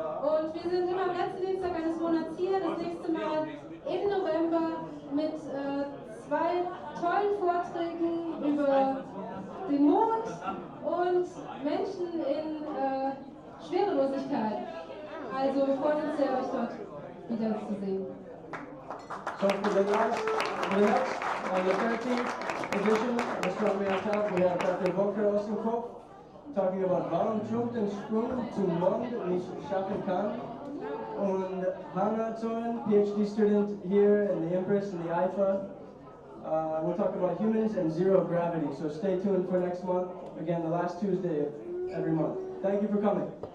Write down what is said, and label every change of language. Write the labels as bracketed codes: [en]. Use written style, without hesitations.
[de] Und wir sind immer am letzten Dienstag eines Monats hier. Das nächste Mal im November mit 2 tollen Vorträgen über den Mond und Menschen in Schwerelosigkeit. Also wir freuen uns sehr, euch dort wieder zu sehen. [en] So for the next, on the 13th edition of Astronomy on Tap, we have Dr. [de] Volker [en] talking about [de] warum Trump den Sprung zum Mond nicht schaffen kann. [en] And Hannah Zorn, PhD student here in the Empress and the IFA. We'll talk about humans and zero gravity, so stay tuned for next month. Again, the last Tuesday of every month. Thank you for coming.